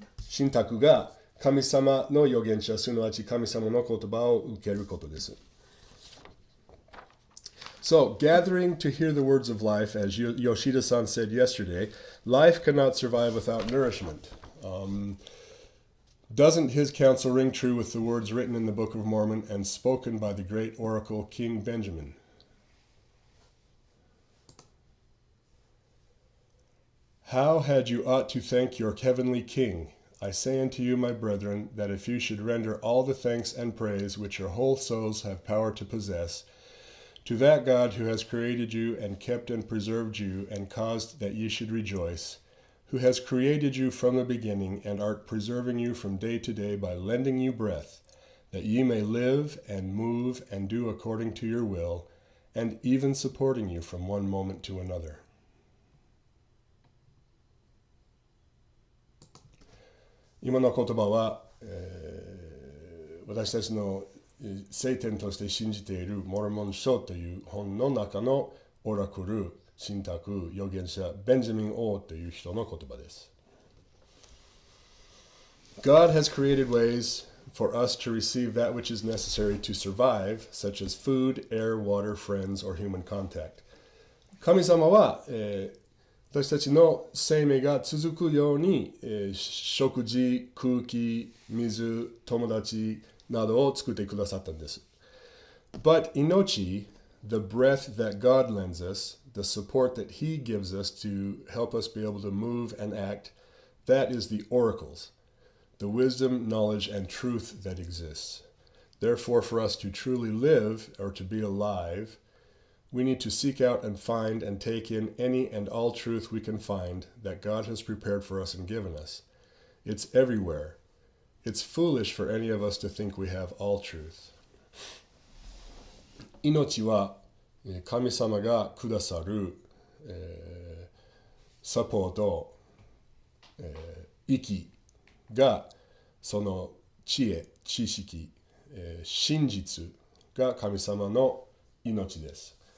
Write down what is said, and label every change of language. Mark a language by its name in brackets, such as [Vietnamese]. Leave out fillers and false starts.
[Japanese] 神託が神様の預言者、すなわち神様の言葉を受けることです。 [English] So, gathering to hear the words of life, as Yoshida-san said yesterday, life cannot survive without nourishment. Doesn't his counsel ring true with the words written in the Book of Mormon and spoken by the great oracle King Benjamin? How had you ought to thank your heavenly King? I say unto you, my brethren, that if you should render all the thanks and praise which your whole souls have power to possess, to that God who has created you and kept and preserved you and caused that ye should rejoice, who has created you from the beginning and art preserving you from day to day by lending you breath, that ye may live and move and do according to your will, and even supporting you from one moment to another. [Japanese] 今の言葉は、私たちの聖典として信じているモルモン書という本の中のオラクル、神託、預言者ベンジャミン王という人の言葉です。 [English] God has created ways for us to receive that which is necessary to survive, such as food, air, water, friends, or human contact. [Japanese] 神様は、私たちの生命が続くように、食事、空気、水、友達などを作ってくださったんです。 [English] But Inochi, the breath that God lends us, the support that He gives us to help us be able to move and act, that is the oracles, the wisdom, knowledge, and truth that exists. Therefore, for us to truly live or to be alive, we need to seek out and find and take in any and all truth we can find that God has prepared for us and given us. It's everywhere. It's foolish for any of us to think we have all truth. [Japanese] 命は神様がくださる、サポート、息がその知恵、知識、真実が神様の命です。